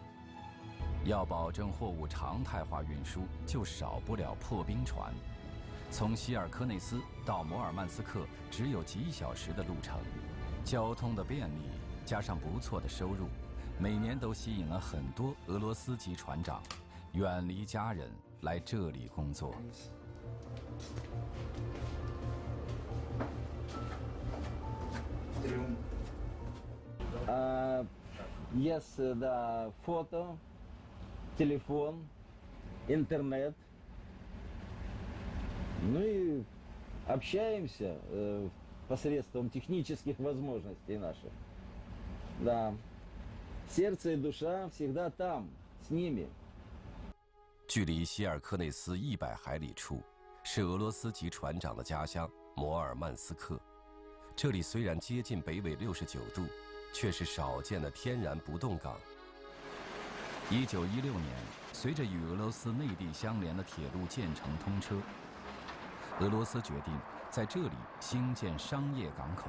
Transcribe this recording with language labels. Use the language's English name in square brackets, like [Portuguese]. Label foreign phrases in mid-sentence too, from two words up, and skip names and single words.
[Chinese] 要保证货物常态化运输，就少不了破冰船。从希尔科内斯到摩尔曼斯克只有几小时的路程，交通的便利加上不错的收入，每年都吸引了很多俄罗斯籍船长远离家人来这里工作。 [English] Yes, the photo, [Russian] телефон, интернет. Ну и общаемся посредством технических возможностей наших. Да. Сердце и душа всегда там, с ними. [Chinese] 距离希尔科内斯100海里处，是俄罗斯籍船长的家乡摩尔曼斯克。这里虽然接近北纬69度，却是少见的天然不动港。 1916年，随着与俄罗斯内地相连的铁路建成通车，俄罗斯决定在这里兴建商业港口。